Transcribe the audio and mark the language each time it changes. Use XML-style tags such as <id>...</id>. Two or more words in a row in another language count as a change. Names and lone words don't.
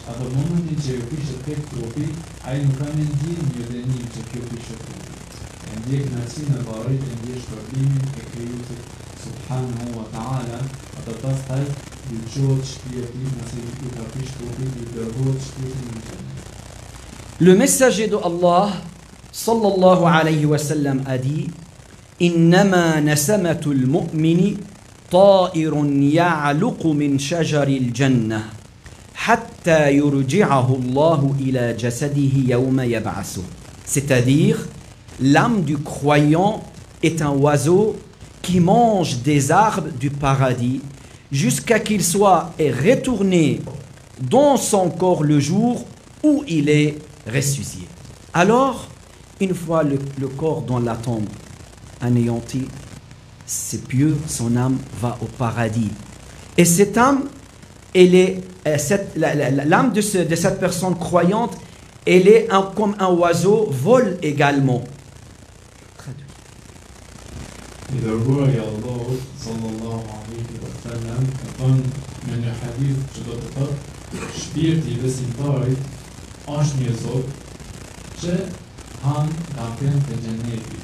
<sq>Ato momentin që ju prishet tek trupi, ai nuk ka me ndjerë një dënim që kjo prishet trupi. E ndjek kënaqësinë e varrit, e ndjek shpërblimin e krijuesit</sq> <ar>سبحانه وتعالى,</ar> <sq>atë pastaj ju çohet shpirti, nëse ju ka prish trupi, ju dërgohet shpirti në xhenet.</sq> <fr>Le messager de Allah</fr> <ar>صلى الله عليه وسلم</ar> <fr>a dit:</fr> <ar>إنما نسمة المؤمن طائر يعلق من شجر الجنة حتى يرجعه الله إلى جسده يوم يبعثه.</ar> <fr>C'est-à-dire, l'âme du croyant est un oiseau qui mange des arbres du paradis jusqu'à qu'il soit retourné dans son corps le jour où il est ressuscité. Alors, une fois le corps dans la tombe anéanti, c'est pieux, son âme va au paradis. Et cette âme, l'âme de cette personne croyante, elle est comme un oiseau, vole également.</fr> <sq>I dërguari i Allahut</sq> <ar>صلى الله عليه وسلم</ar> <sq>ka thënë në një hadith që do të thotë shpirti i besimtarit është një zog që han nga pemë të xhenetit.</sq>